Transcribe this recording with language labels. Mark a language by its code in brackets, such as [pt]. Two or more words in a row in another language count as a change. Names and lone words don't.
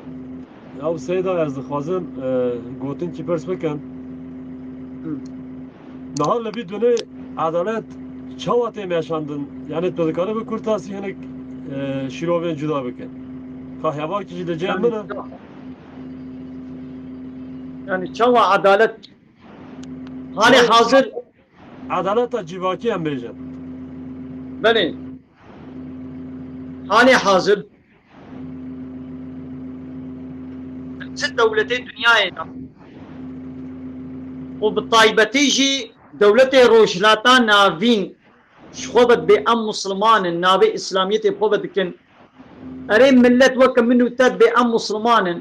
[ku] Ya seyda ez dixwazim gotin ki pers bikin. Nahal li vî dunê adalet çawa tê meşandin yani tu dikare bi kurtasî hinek şîrovên cuda bikin. Kahyabakî jî li cem min e. Yani çava adalet [tr] hali hazır. [ku] Adaleta civakî em bêjin. Belê. [tr] Hali hazır. [ku] Çi devletê dünyayê de. û bi taybetî jî devletê rojhilata navîn ji xwe ve bê em Müslümanin navê İslamiyetê xwe ve dikin. Erê millet weke min û te bê em Müslümanin.